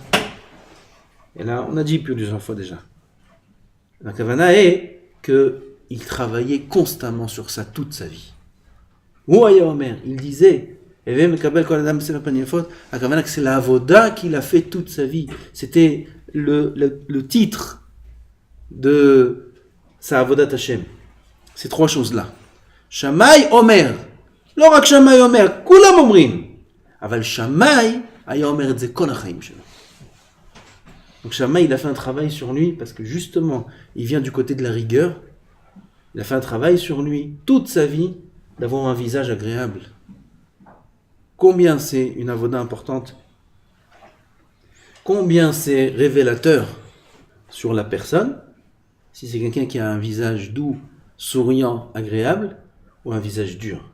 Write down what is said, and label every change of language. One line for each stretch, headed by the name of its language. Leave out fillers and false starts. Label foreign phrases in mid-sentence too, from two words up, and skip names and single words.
French: Et là, on a dit plusieurs fois déjà. La kavana est qu'il travaillait constamment sur ça toute sa vie.
Hebrew: הוא היה אומר,
French: il disait, la kavana que c'est la avoda qu'il a fait toute sa vie. C'était le titre de sa
Hebrew: עבודת השם.
French: Ces trois choses-là.
Hebrew: שמאי אומר, לא רק שמאי אומר, כולם אומרים, אבל שמאי היה אומר את זה כל החיים שלו.
French: Donc Shammai, il a fait un travail sur lui parce que justement, il vient du côté de la rigueur. Il a fait un travail sur lui toute sa vie d'avoir un visage agréable. Combien c'est une avoda importante? Combien c'est révélateur sur la personne si c'est quelqu'un qui a un visage doux, souriant, agréable ou un visage dur?